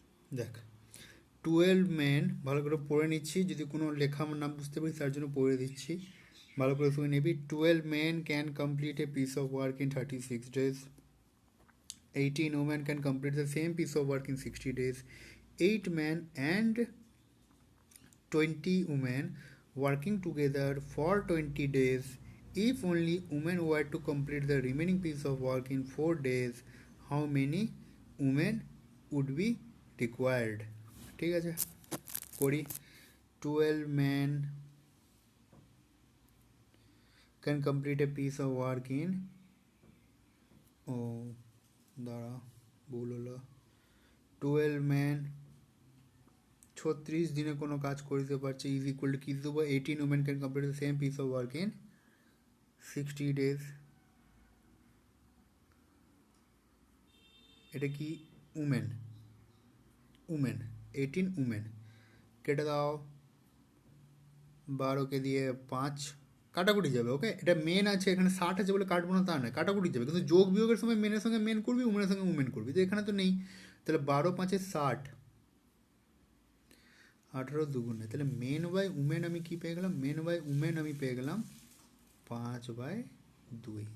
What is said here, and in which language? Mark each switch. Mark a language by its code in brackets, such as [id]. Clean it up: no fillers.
[bn] দেখ 12 men, ভালো করে পড়ে নিচ্ছি, যদি কোনো লেখা আমার না বুঝতে পারি তার জন্য পড়ে দিচ্ছি, ভালো করে শুনে নিবি। [en] 12 men can complete a piece of work in 36 days. 18 women can complete the same piece of work in 60 days. 8 men and 20 women working together for 20 days. If only women were to complete the remaining piece of work in 4 days, how many women would be required? [bn] ঠিক আছে, করি। [en] 12 men can complete a piece of work in, [bn] ও দাঁড়া ভুল হলো, 12 men 36 দিনে কোনো কাজ করতে পারছে, ইজ ইকুয়াল টু কি দেবো, [en] 18 women can complete the same piece of work in 60 days. [bn] এটা কি উমেন, উমেন 18 উমেন, কেটে দাও 12কে দিয়ে 5, কাটাকুটি যাবে। ওকে, এটা মেন আছে এখানে 60 আছে বলে কাটবো না তা নয়, কাটাকুটি যাবে, কিন্তু যোগ বিয়োগের সময় মেনের সঙ্গে মেন করবি, উমেনের সঙ্গে উমেন করবি, তো এখানে তো নেই, তাহলে 12 5 60, 18 দুগুণে, তাহলে মেন বাই উমেন আমি কি পেয়ে গেলাম, মেন বাই উমেন আমি পেয়ে গেলাম 5/2।